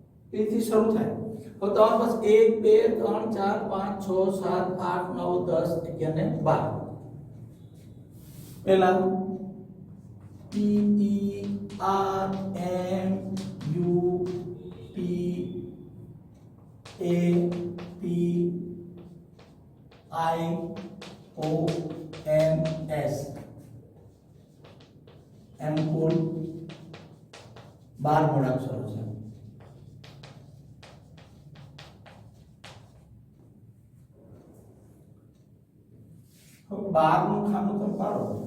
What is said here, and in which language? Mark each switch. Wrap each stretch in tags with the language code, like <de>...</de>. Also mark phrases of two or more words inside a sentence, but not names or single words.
<gu>P થી શરૂ થાય. તો તમારી પાસે 1 2 3 4 5 6 7 8 9 10 11 ને 12. પહેલા P E R M U P A P I O N S એમ કુલ 12 મૂળાક્ષરો છે. હવે 12 નું ખાનું તમે પાડો.</gu>